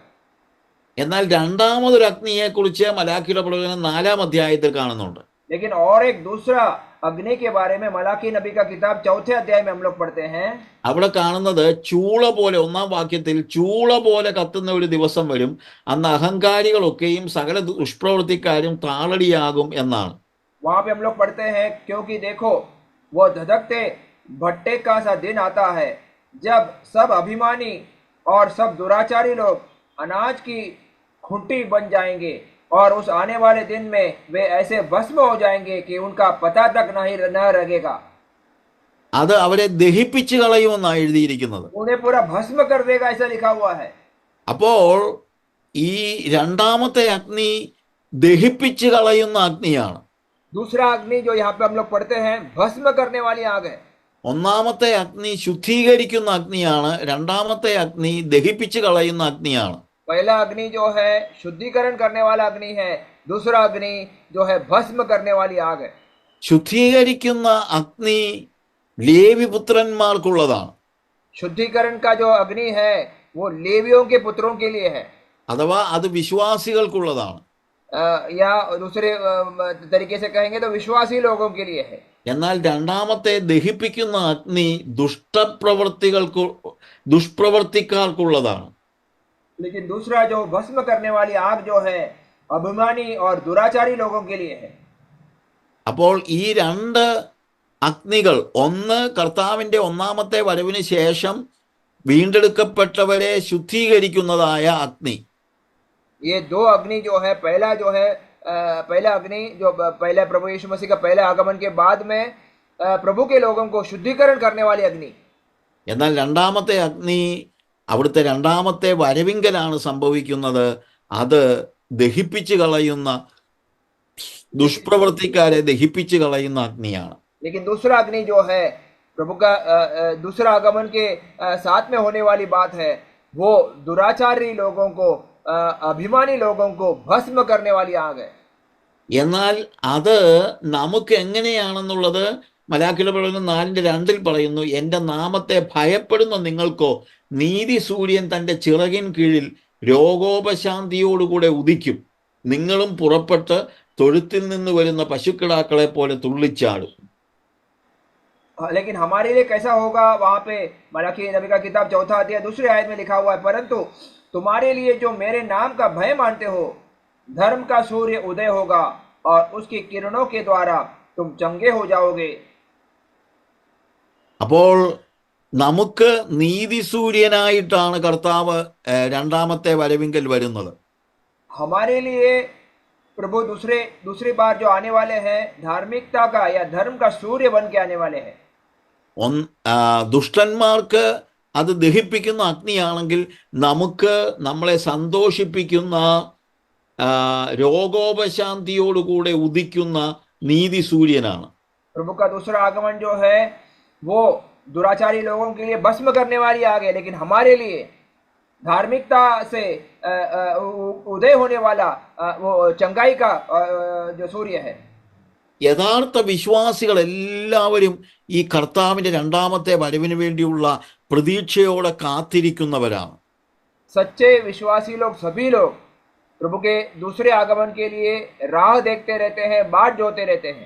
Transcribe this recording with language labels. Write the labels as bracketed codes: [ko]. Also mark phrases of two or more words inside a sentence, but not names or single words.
[ml] എന്നാൽ രണ്ടാമതൊരു അഗ്നിയെക്കുറിച്ച് മലാഖിയുടെ പ്രവചനം 4-ാം അധ്യായത്തിൽ കാണുന്നുണ്ട്. [hi] लेकिन और एक दूसरा अग्नि के बारे में मलाकी नबी का किताब 4थे अध्याय में हम लोग पढ़ते हैं। [ml] അവിടെ കാണുന്നത് ചൂള പോലെ, 1-ാം വാക്യത്തിൽ ചൂള പോലെ കത്തുന്ന ഒരു ദിവസം വരും, അന്ന് അഹങ്കാരികളൊക്കെയും സകല ദുഷ്പ്രവൃത്തിക്കാരും താളടിയാകും എന്നാണ്. [hi] वहां पे हम लोग पढ़ते हैं, क्योंकि देखो वो धधकते भट्टे का सा दिन आता है जब सब अभिमानी और सब दुराचारी लोग अनाज की खूंटी बन जाएंगे और उस आने वाले दिन में वे ऐसे भस्म हो जाएंगे कि उनका पता तक न रहेगा। [ml] അത് അവരെ ദഹിപ്പിച്ച് കളയുമെന്നാണ് എഴുതിയിരിക്കുന്നത്. [hi] उन्हें पूरा भस्म कर देगा, ऐसा लिखा हुआ है। [ml] അപ്പോൾ ഈ രണ്ടാമത്തെ അഗ്നി ദഹിപ്പിച്ച് കളയുന്ന അഗ്നിയാണ്. [hi] दूसरा अग्नि जो यहाँ पे हम लोग पढ़ते हैं भस्म करने वाली आग है। [ml] ഒന്നാമത്തെ അഗ്നി ശുദ്ധീകരിക്കുന്ന അഗ്നിയാണ്, രണ്ടാമത്തെ അഗ്നി ദഹിപ്പിച്ച് കളയുന്ന അഗ്നിയാണ്. [hi] पहला अग्नि जो है शुद्धिकरण करने वाला अग्नि है, दूसरा अग्नि जो है भस्म करने वाली आग है। [ml] ശുദ്ധീകരിക്കുന്ന അഗ്നി ലേവിപുത്രന്മാർക്കുള്ളതാണ്. [hi] शुद्धिकरण का जो अग्नि है वो लेवियों के पुत्रों के लिए है, [ml] അഥവാ അത് വിശ്വാസികൾക്കുള്ളതാണ്. [hi] या दूसरे तरीके से कहेंगे तो विश्वासी लोगों के लिए है। [ml] എന്നാൽ രണ്ടാമത്തെ ദഹിപ്പിക്കുന്ന അഗ്നി ദുഷ്പ്രവർത്തിക്കാർക്കുള്ളതാണ്. [hi] लेकिन दूसरा जो भस्म करने वाली आग जो है अभिमानी और दुराचारी लोगों के लिए है। [ml] അപ്പോൾ ഈ രണ്ട് അഗ്നികൾ, ഒന്ന് കർത്താവിൻ്റെ ഒന്നാമത്തെ വരവിന് ശേഷം വീണ്ടെടുക്കപ്പെട്ടവരെ ശുദ്ധീകരിക്കുന്നതായ അഗ്നി, [hi] ये दो अग्नि जो है, पहला जो है पहला अग्नि जो पहले प्रभु यीशु मसीह का पहले आगमन के बाद में प्रभु के लोगों को शुद्धिकरण करने वाली अग्नि, [ml] എന്നാൽ രണ്ടാമത്തെ അഗ്നി അവിടുത്തെ രണ്ടാമത്തെ വരവിങ്കലാണ് സംഭവിക്കുന്നത്. അത് ദഹിപ്പിച്ചു കളയുന്ന, ദുഷ്പ്രവർത്തിക്കാരെ ദഹിപ്പിച്ചു കളയുന്ന അഗ്നിയാണ്. [hi] लेकिन दूसरा अग्नि जो है प्रभु का दूसरा आगमन के साथ में होने वाली बात है, वो दुराचारी लोगों को, अभिमानी लोगों को भस्म करने वाली आग है. [ml] എന്നാൽ അത് നമുക്ക് എങ്ങനെയാണെന്നുള്ളത് മലാഖിയുടെ പ്രവചനം 4:2 പറയുന്നു, എൻ്റെ നാമത്തെ ഭയപ്പെടുന്ന നിങ്ങൾക്കോ നീതി സൂര്യൻ തൻ്റെ ചിറകിൻ കീഴിൽ രോഗോപശാന്തിയോടുകൂടെ ഉദിക്കും, നിങ്ങളും പുറപ്പെട്ട് തൊഴുത്തിൽ നിന്ന് വരുന്ന പശുക്കിടാക്കളെ പോലെ തുള്ളിച്ചാടും. [hi] लेकिन हमारे लिए कैसा होगा, वहां पे मलाकी नबी का किताब 4 अध्याय 2 आयत में लिखा हुआ है, परंतु तुम्हारे लिए जो मेरे नाम का भय मानते हो, धर्म का सूर्य उदय होगा और उसकी किरणों के द्वारा तुम चंगे हो जाओगे. [ml] അപ്പോൾ നമുക്ക് നീതി സൂര്യനായിട്ടാണ് കർത്താവ് രണ്ടാമത്തെ വരവിങ്കൽ വരുന്നത്. [hi] हमारे लिए प्रभु दूसरी बार जो आने वाले हैं, धार्मिकता का या धर्म का सूर्य बन के आने वाले हैं. [ml] ദുഷ്ടന്മാർക്ക് അത് ദഹിപ്പിക്കുന്ന അഗ്നിയാണെങ്കിൽ നമുക്ക് നമ്മളെ സന്തോഷിപ്പിക്കുന്ന രോഗോപശാന്തിയോടുകൂടെ ഉദിക്കുന്ന നീതി സൂര്യനാണ്. [hi] प्रभु का दूसरा आगमन जो है वो दुराचारी लोगों के लिए भस्म करने वाली आग है, लेकिन हमारे लिए धार्मिकता से उदय होने वाला वो चंगाई का जो सूर्य है. [ml] യഥാർത്ഥ വിശ്വാസികൾ എല്ലാവരും ഈ കർത്താവിൻ്റെ രണ്ടാമത്തെ വരവിന് വേണ്ടിയുള്ള പ്രതീക്ഷയോടെ കാത്തിരിക്കുന്നവരാണ്. [hi] सच्चे विश्वासी लोग, सभी लोग प्रभु के दूसरे आगमन के लिए राह देखते रहते हैं, बाट जोते रहते हैं.